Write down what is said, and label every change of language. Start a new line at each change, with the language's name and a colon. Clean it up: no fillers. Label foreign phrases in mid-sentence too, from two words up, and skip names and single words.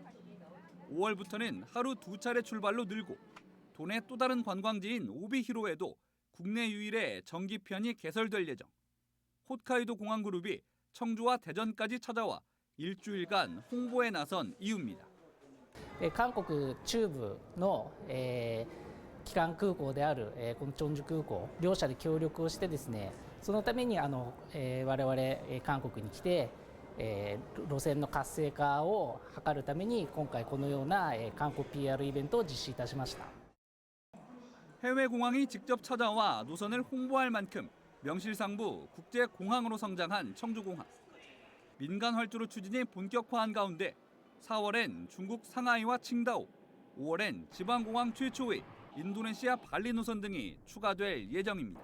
Korean: 5월부터는 하루 2차례 출발로 늘고 도내 또 다른 관광지인 오비히로에도 국내 유일의 정기편이 개설될 예정. 홋카이도 공항그룹이 청주와 대전까지 찾아와 일주일간 홍보에 나선 이유입니다.
Japanese: 한국 中部の基幹空港であるこのチョンジュ空港両社で協力をしてですね、そのために我々韓国に来て路線の活性化を図るために今回このような観光 PR イベントを実施いたしました。
Korean: 해외 공항이 직접 찾아와 노선을 홍보할 만큼 명실상부 국제공항으로 성장한 청주공항. 민간 활주로 추진이 본격화한 가운데 4월엔 중국 상하이와 칭다오, 5월엔 지방공항 최초의 인도네시아 발리 노선 등이 추가될 예정입니다.